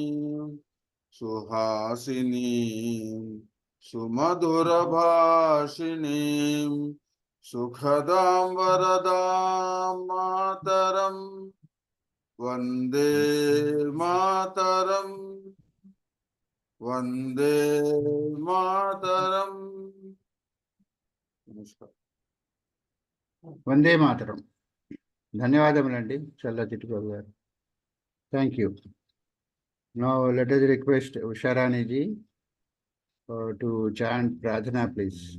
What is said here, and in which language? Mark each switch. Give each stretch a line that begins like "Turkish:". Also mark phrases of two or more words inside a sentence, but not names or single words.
Sanskrit: सुहासिनी, सुमधुर भाषिणी, सुखदम् वरदम् मातरम्, वन्दे मातरम्, वन्दे मातरम्. Namaskar. वन्दे मातरम्.
Telugu: ధన్యవాదములండి చల్లా చిట్టిబాబు గారు.
English: Thank you. Now let us request Usharani ji to chant Pradhana, please.